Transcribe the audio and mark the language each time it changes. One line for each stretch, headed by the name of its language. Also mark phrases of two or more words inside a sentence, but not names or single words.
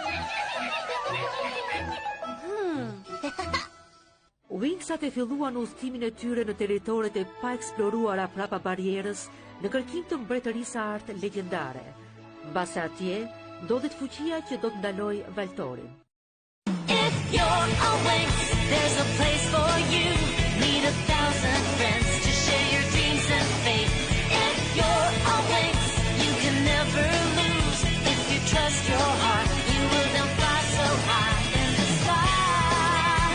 Albanian: Wingsat e filluan udhëtimin e tyre në territoret e pa eksploruara prapa barierës në kërkim të mbretërisë së artë legjendare. Mbas atje, ndodhet fuqia që do të ndaloj Valtorin.
English: If you're a Winx, there's a place for you. Need 1,000 friends to share your dreams and faith. If you're a Winx, you can never lose. If you trust your heart, you will then fly so high in the sky.